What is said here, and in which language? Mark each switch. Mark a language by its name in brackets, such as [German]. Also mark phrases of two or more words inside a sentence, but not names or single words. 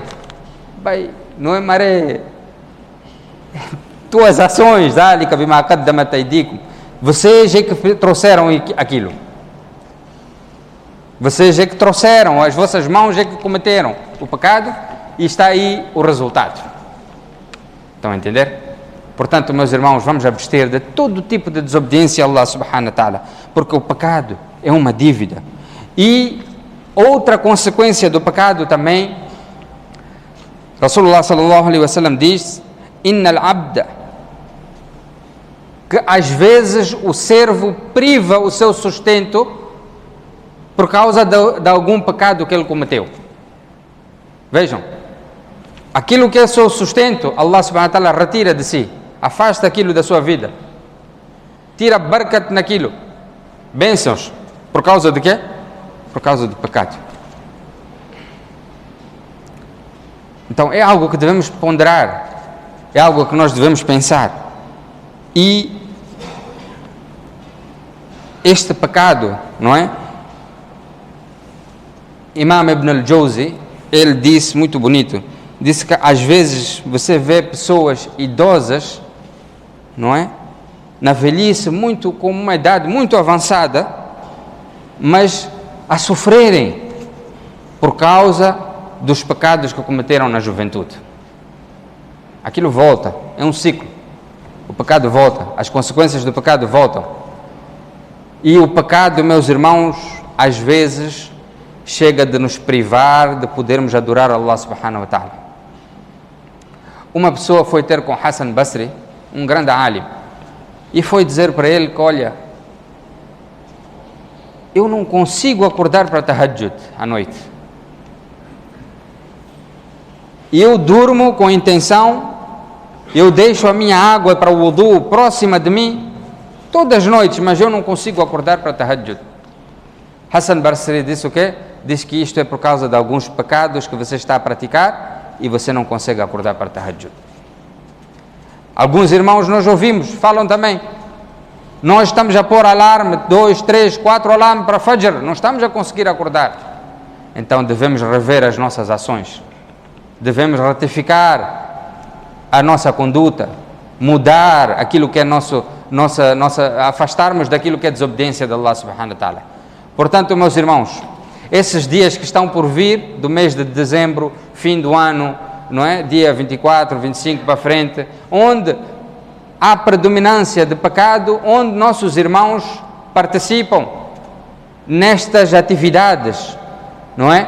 [Portuguese] Bem, não é maré, tuas ações, vocês é que trouxeram aquilo, vocês é que trouxeram, as vossas mãos é que cometeram o pecado e está aí o resultado. Estão a entender? Portanto, meus irmãos, vamos abster de todo tipo de desobediência a Allah [Arabic] سبحانه وتعالى, [Portuguese] porque o pecado é uma dívida. E outra consequência do pecado também, [Arabic] رسول الله صلى الله عليه وسلم [Portuguese] diz, [Arabic] إن العبد, [Portuguese] que às vezes o servo priva o seu sustento por causa de algum pecado que ele cometeu. Vejam, aquilo que é seu sustento, Allah [Arabic] سبحانه وتعالى [Portuguese] retira de si, afasta aquilo da sua vida, tira barakat naquilo, bênçãos, por causa de quê? Por causa do pecado. Então é algo que devemos ponderar, é algo que nós devemos pensar. E este pecado, não é? Imam Ibn al-Jawzi, ele disse, muito bonito, disse que às vezes você vê pessoas idosas, não é? Na velhice, muito, com uma idade muito avançada, mas a sofrerem por causa dos pecados que cometeram na juventude. Aquilo volta, é um ciclo. O pecado volta, as consequências do pecado voltam. E o pecado, meus irmãos, às vezes chega de nos privar de podermos adorar Allah [Arabic] سبحانه وتعالى. [Portuguese] Uma pessoa foi ter com Hassan Basri, um grande alim, e foi dizer para ele que, olha, eu não consigo acordar para tahajjud à noite. E eu durmo com a intenção, eu deixo a minha água para o wudu próxima de mim todas as noites, mas eu não consigo acordar para tahajjud. Hassan Basri disse o quê? Diz que isto é por causa de alguns pecados que você está a praticar e você não consegue acordar para tahajjud. Alguns irmãos nós ouvimos, falam também, nós estamos a pôr alarme, 2, 3, 4 alarmes para Fajr, não estamos a conseguir acordar. Então devemos rever as nossas ações, devemos ratificar a nossa conduta, mudar aquilo que é afastarmos daquilo que é desobediência de Allah [Arabic] سبحانه وتعالى. [Portuguese] Portanto, meus irmãos, esses dias que estão por vir, do mês de dezembro, fim do ano, não é? Dia 24, 25 para frente, onde há predominância de pecado, onde nossos irmãos participam nestas atividades, não é?